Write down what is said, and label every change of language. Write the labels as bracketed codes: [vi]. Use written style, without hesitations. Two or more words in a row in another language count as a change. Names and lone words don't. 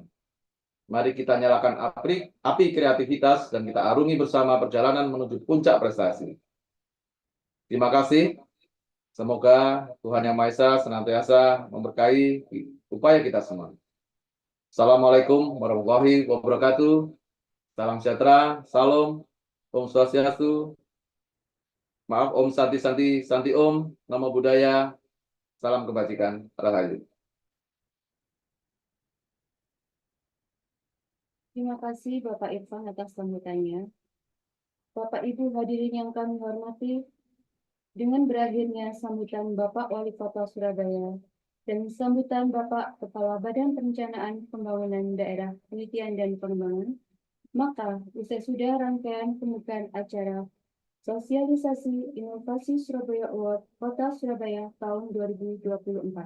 [id] Mari kita nyalakan api kreativitas dan kita arungi bersama perjalanan menuju puncak prestasi. Terima kasih. Semoga Tuhan Yang Maha Esa senantiasa memberkahi upaya kita semua. [ar] السلام عليكم ورحمة الله وبركاته. [id] Salam sejahtera, salam, Om Swastiastu, maaf Om Santi Om, [pi] Namo Buddhaya, [id] salam kebajikan, Rahayu. Terima kasih Bapak Irfan atas sambutannya. Bapak Ibu hadirin yang kami hormati, dengan berakhirnya sambutan Bapak Wali Kota Surabaya dan sambutan Bapak Kepala Badan Perencanaan Pembangunan Daerah Penelitian dan Pengembangan, maka usai sudah rangkaian pembukaan acara Sosialisasi Inovasi Surabaya Award Kota Surabaya tahun 2024.